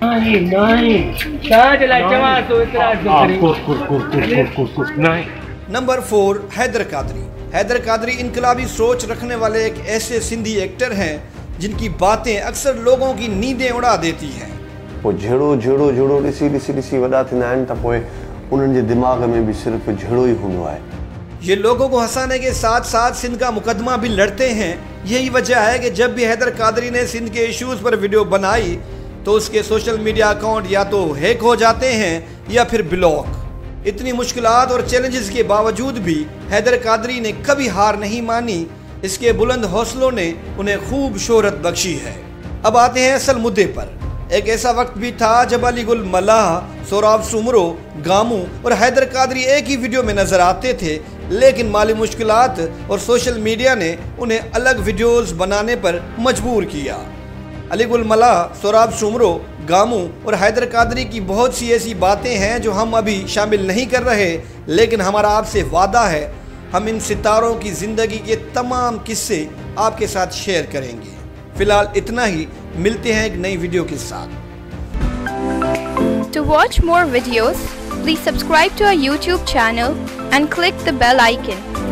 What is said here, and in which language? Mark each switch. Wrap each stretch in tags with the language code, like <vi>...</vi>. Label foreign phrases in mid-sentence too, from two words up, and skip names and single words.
<hi>नंबर 4, हैदर कादरी। हैदर कादरी इनकलाबी सोच रखने वाले एक ऐसे सिंधी एक्टर हैं जिनकी बातें अक्सर लोगों की नींदें उड़ा देती हैं।</hi> <sd>वो झेड़ो झेड़ो झेड़ो ॾिसी वॾा थींदा आहिनि त पोइ उन्हनि जे दिमाग़ में</sd> <hi>भी सिर्फ</hi> <sd>झेड़ो ही हूंदो आहे।</sd> <hi>ये लोगों को हंसाने के साथ साथ सिंध का मुकदमा भी लड़ते हैं। यही वजह है कि जब भी हैदर कादरी ने सिंध के इश्यूज पर वीडियो बनाई तो उसके सोशल मीडिया अकाउंट या तो हैक हो जाते हैं या फिर ब्लॉक। इतनी मुश्किलात और चैलेंजेस के बावजूद भी हैदर कादरी ने कभी हार नहीं मानी। इसके बुलंद हौसलों ने उन्हें खूब शोहरत बख्शी है। अब आते हैं असल मुद्दे पर। एक ऐसा वक्त भी था जब अली गुल मलाह, सोराब सुमरो, गामू और हैदर कादरी एक ही वीडियो में नजर आते थे, लेकिन माली मुश्किलात और सोशल मीडिया ने उन्हें अलग वीडियोस बनाने पर मजबूर किया। अली गुल मलाह, सोराब सुमरो, गामू और हैदर कादरी की बहुत सी ऐसी बातें हैं जो हम अभी शामिल नहीं कर रहे, लेकिन हमारा आपसे वादा है हम इन सितारों की जिंदगी के तमाम किस्से आपके साथ शेयर करेंगे। फिलहाल इतना ही, मिलते हैं एक नई वीडियो के साथ।</hi> <en>To watch more videos, please subscribe to our YouTube channel and click the bell icon.</en>